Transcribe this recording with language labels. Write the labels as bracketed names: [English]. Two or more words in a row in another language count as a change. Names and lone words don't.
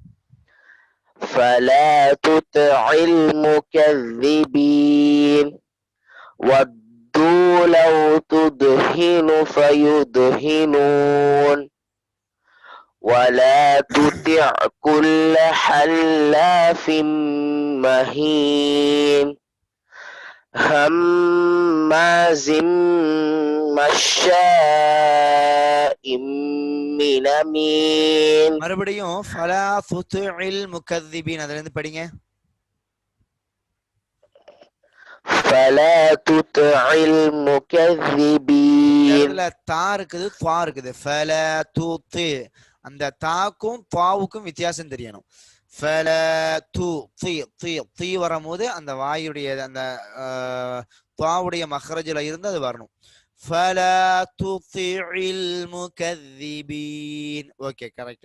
[Arabic] فَلَا تُطِعِ الْمُكَذِّبِينَ وَدُّوا لَوْ تُدْهِنُ فَيُدْهِنُونَ وَلَا تُطِعْ كُلَّ حَلَّافٍ مَهِينٍ هَمَّازٍ مَشَّاءٍ بِنَمِيمٍ. [Tamil] மறுபடியும் [Arabic] فلا تطع المكذبين, [Tamil] அதுல இருந்து படிங்க. [Arabic] فَلَا تُطِعِ الْمُكَذِّبِينَ. [Tamil] இதுல தா இருக்குது, துவா இருக்குது. [Arabic] فلا تطع, [Tamil] அந்த தாக்கும் துவாவுக்கும் வித்தியாசம் தெரியணும். [Arabic] فلا تـ طـ طـ طـ [Tamil] வரும்போது அந்த வாயுடைய அந்த துவாவுடைய மக்ரஜ்ல இருந்து அது வரணும். [Arabic] فلا تطع المكذبين. [Tamil] ஓகே, கரெக்ட்.